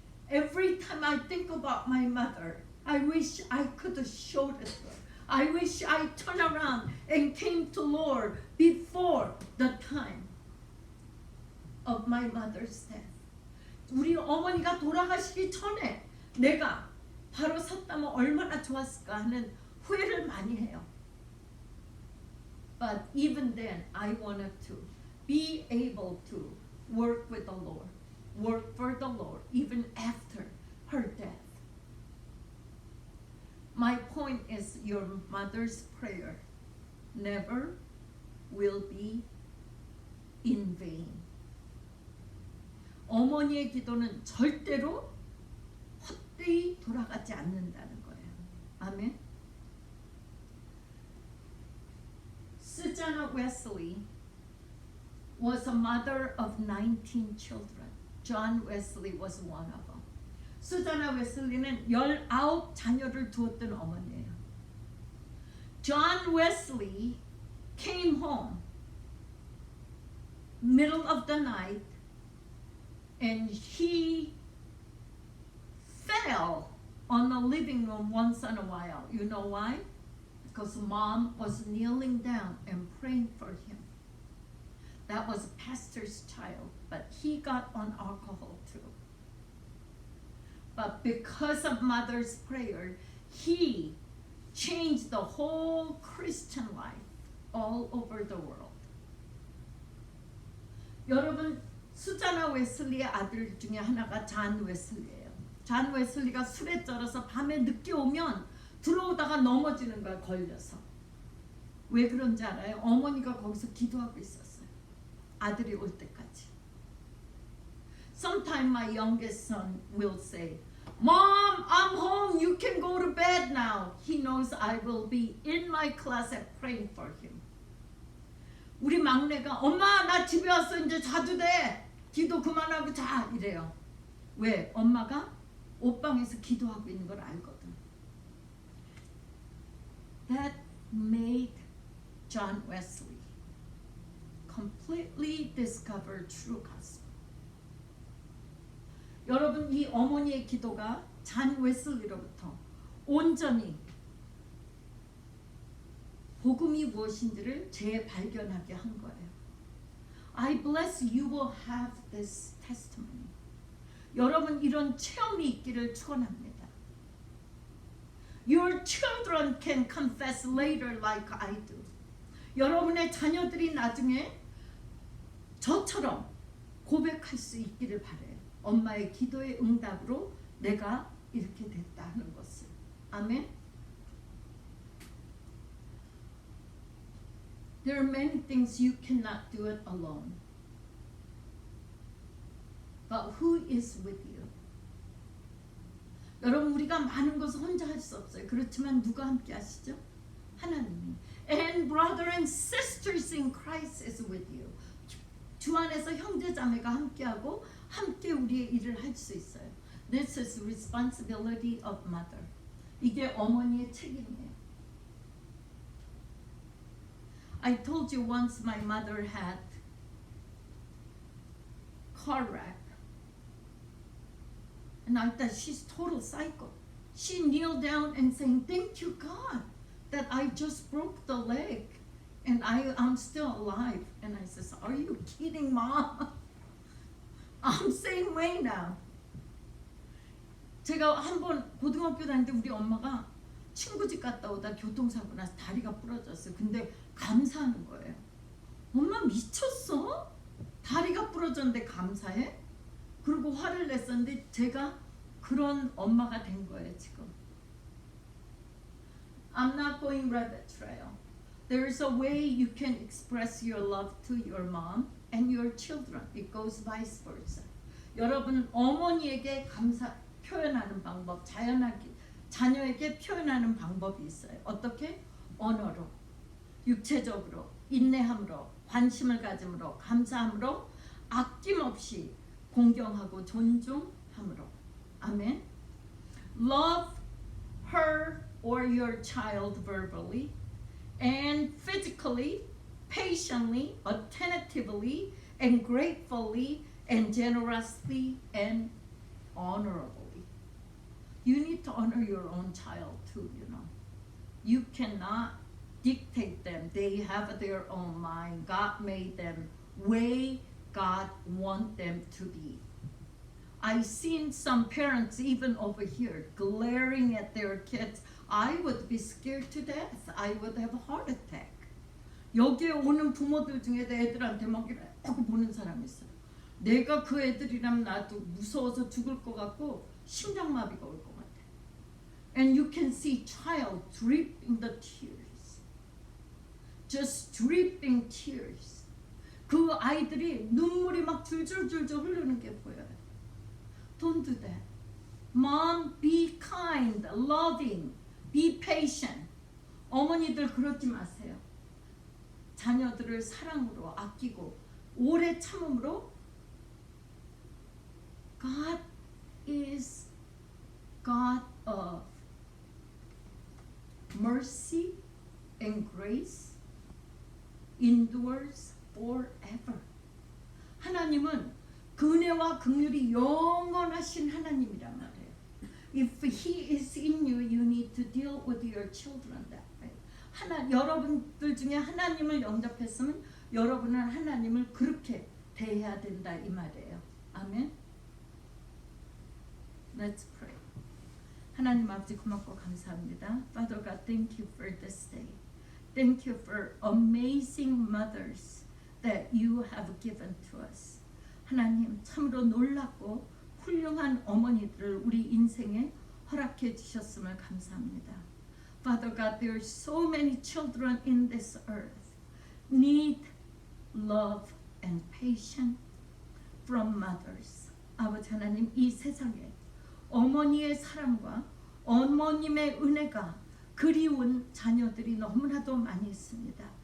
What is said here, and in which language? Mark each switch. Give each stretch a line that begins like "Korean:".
English: Every time I think about my mother, I wish I could have showed it to her. I wish I turned around and came to Lord before the time of my mother's death.
Korean: 우리 어머니가 돌아가시기 전에 내가 바로 섰다면 얼마나 좋았을까 하는 후회를 많이 해요.
English: But even then, I wanted to be able to work with the Lord, work for the Lord, even after her death. My point is, your mother's prayer never will be in vain.
Korean: 어머니의 기도는 절대로 헛되이 돌아가지 않는다는 거예요. 아멘.
English: Susanna Wesley was a mother of 19 children. John Wesley was one of them.
Korean: 수자나 웨슬리는 19 자녀를 두었던 어머니예요.
English: John Wesley came home middle of the night and he fell on the living room once in a while. You know why? Because mom was kneeling down and praying for him. That was a pastor's child, but he got on alcohol too. But because of mother's prayer, he changed the whole Christian life all over the world.
Korean: 여러분, 수자나 웨슬리의 아들 중에 하나가 잔 웨슬리예요. 잔 웨슬리가 술에 쩔어서 밤에 늦게 오면 들어오다가 넘어지는 거야, 걸려서. 왜 그런지 알아요? 어머니가 거기서 기도하고 있었어요. 아들이 올 때까지.
English: Sometimes my youngest son will say, Mom, I'm home. You can go to bed now. He knows I will be in my closet praying for him.
Korean: 우리 막내가 엄마 나 집에 왔어 이제 자도 돼. 기도 그만하고 자 이래요. 왜? 엄마가 옷방에서 기도하고 있는 걸 알거든.
English: That made John Wesley completely discover true gospel.
Korean: 여러분 이 어머니의 기도가 잔 웨슬리로부터 온전히 복음이 무엇인지를 재발견하게 한 거예요.
English: I bless you will have this testimony.
Korean: 여러분 이런 체험이 있기를 축원합니다.
English: Your children can confess later like I do.
Korean: 여러분의 자녀들이 나중에 저처럼 고백할 수 있기를 바라요. 엄마의 기도의 응답으로 내가 이렇게 됐다 하는 것을. 아멘.
English: There are many things you cannot do it alone. But who is with you?
Korean: 여러분 우리가 많은 것을 혼자 할 수 없어요. 그렇지만 누가 함께 하시죠? 하나님이.
English: And brother and sisters in Christ is with you.
Korean: 주 안에서 형제 자매가 함께하고 함께 우리의 일을 할 수 있어요.
English: This is responsibility of mother.
Korean: 이게 어머니의 책임이에요.
English: I told you once my mother had car wreck. And I thought she's total psycho. She kneeled down and saying, thank you God that I just broke the leg and I'm still alive. And I says, are you kidding mom? I'm same way now.
Korean: 제가 한번 고등학교 다닐 때 우리 엄마가 친구 집 갔다 오다 교통사고 나서 다리가 부러졌어요. 근데 감사하는 거예요. 엄마 미쳤어? 다리가 부러졌는데 감사해? 그리고 화를 냈었는데 제가 그런 엄마가 된 거예요 지금.
English: I'm not going rabbit trail. There is a way you can express your love to your mom and your children. It goes vice versa.
Korean: 여러분 어머니에게 감사 표현하는 방법, 자녀에게 표현하는 방법이 있어요. 어떻게? 언어로, 육체적으로, 인내함으로, 관심을 가짐으로, 감사함으로, 아낌없이 공경하고 존중함으로. 아멘.
English: Love her or your child verbally and physically, patiently, attentively, and gratefully, and generously, and honorably. You need to honor your own child too, you know. You cannot dictate them. They have their own mind. God made them way God wants them to be. I've seen some parents even over here glaring at their kids. I would be scared to death. I would have a heart attack.
Korean: 여기에 오는 부모들 중에 내 애들한테 막 이렇게 보는 사람이 있어요. 내가 그 애들이라면 나도 무서워서 죽을 것 같고 심장마비가 올 것 같아.
English: And you can see child dripping the tears. Just dripping tears.
Korean: 그 아이들이 눈물이 막 줄줄줄줄 흐르는 게 보여요.
English: Don't do that. Mom, be kind, loving, be patient.
Korean: 어머니들 그러지 마세요. 자녀들을 사랑으로 아끼고 오래 참음으로
English: God is God of mercy and grace endures forever.
Korean: 하나님은 은혜와 긍휼이 영원하신 하나님이란 말이에요.
English: If He is in you, you need to deal with your children that way.
Korean: 여러분들 중에 하나님을 영접했으면 여러분은 하나님을 그렇게 대해야 된다 이 말이에요. 아멘.
English: Let's pray.
Korean: 하나님 아버지 고맙고 감사합니다.
English: Father God, thank you for this day. Thank you for amazing mothers that you have given to us.
Korean: 하나님 참으로 놀랍고 훌륭한 어머니들을 우리 인생에 허락해 주셨음을 감사합니다.
English: Father God, there are so many children in this earth need love and patience from mothers.
Korean: 아버지 하나님, 이 세상에 어머니의 사랑과 어머님의 은혜가 그리운 자녀들이 너무나도 많이 있습니다.